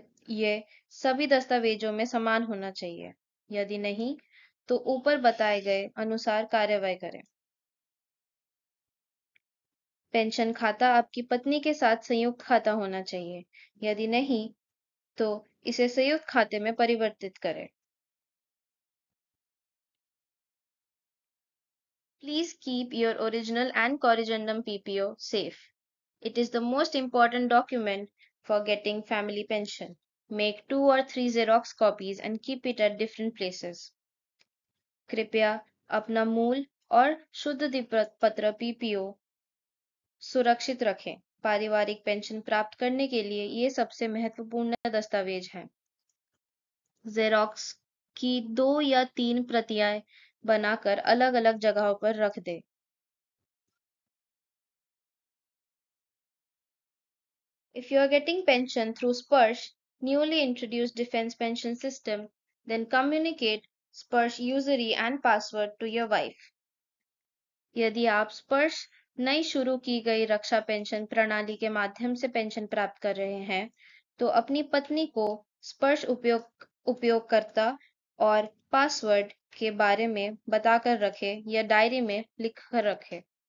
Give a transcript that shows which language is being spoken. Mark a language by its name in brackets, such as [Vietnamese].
[Hindi] ये सभी दस्तावेजों में समान होना चाहिए। यदि नहीं, तो ऊपर बताए गए अनुसार कार्रवाई करें। पेंशन खाता आपकी पत्नी के साथ संयुक्त खाता होना चाहिए। यदि नहीं, तो इसे संयुक्त खाते में परिवर्तित करें। [English] Please keep your original and corrigendum PPO safe. It is the most important document for getting family pension. Make 2 or 3 Xerox copies and keep it at different places. [Hindi] कृपया अपना मूल और शुद्ध पत्र पीपीओ सुरक्षित रखें। पारिवारिक पेंशन प्राप्त करने के लिए ये सबसे महत्वपूर्ण दस्तावेज हैं। जेरोक्स की 2 या 3 प्रतियां बनाकर अलग-अलग जगहों पर रख दें। [English] If you are getting pension through Sparsh, newly introduced defense pension system, then communicate Sparsh usury and password to your wife. [Hindi] यदि आप स्पर्श नई शुरू की गई रक्षा पेंशन प्रणाली के माध्यम से पेंशन प्राप्त कर रहे हैं, तो अपनी पत्नी को स्पर्श उपयोगकर्ता और पासवर्ड के बारे में बताकर रखें या डायरी में लिख कर रखें।